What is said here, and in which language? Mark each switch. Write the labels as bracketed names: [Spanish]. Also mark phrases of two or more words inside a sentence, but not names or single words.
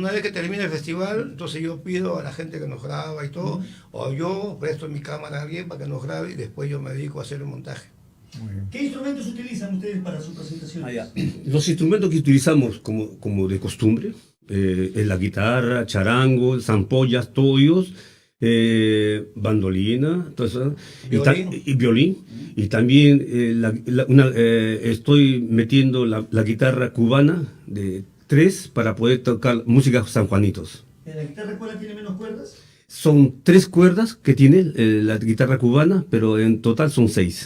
[Spanish] Una vez que termine el festival, entonces yo pido a la gente que nos graba y todo, o yo presto mi cámara a alguien para que nos grabe y después yo me dedico a hacer el montaje. ¿Qué instrumentos utilizan ustedes para su presentación? Los instrumentos que utilizamos como de costumbre es la guitarra, charango, zampollas, toyos, bandolina, todo eso, Violín. y violín. Y también estoy metiendo la guitarra cubana de 3 para poder tocar música San Juanitos. ¿La guitarra cuál tiene menos cuerdas? Son 3 cuerdas que tiene la guitarra cubana, pero en total son 6.